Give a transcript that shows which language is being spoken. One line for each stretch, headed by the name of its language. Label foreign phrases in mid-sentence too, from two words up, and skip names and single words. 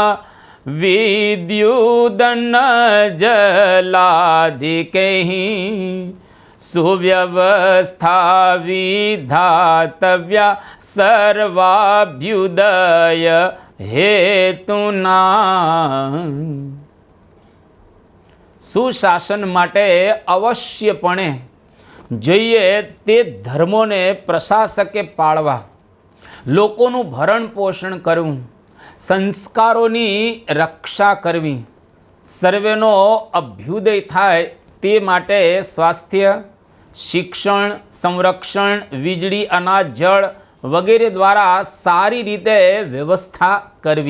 Sanskrit: विद्युदन्न जलादिकैः सुव्यवस्था विधातव्या सर्वाभ्युदय हेतुना।
Gujarati: સુશાસન માટે અવશ્યપણે જોઈએ તે ધર્મોને પ્રશાસકે પાળવા, લોકોનું ભરણ પોષણ કરવું, સંસ્કારોની રક્ષા કરવી, સર્વેનો અભ્યુદય થાય તે માટે સ્વાસ્થ્ય, શિક્ષણ, સંરક્ષણ, વીજળી, અનાજ, જળ વગેરે દ્વારા સારી રીતે વ્યવસ્થા કરવી।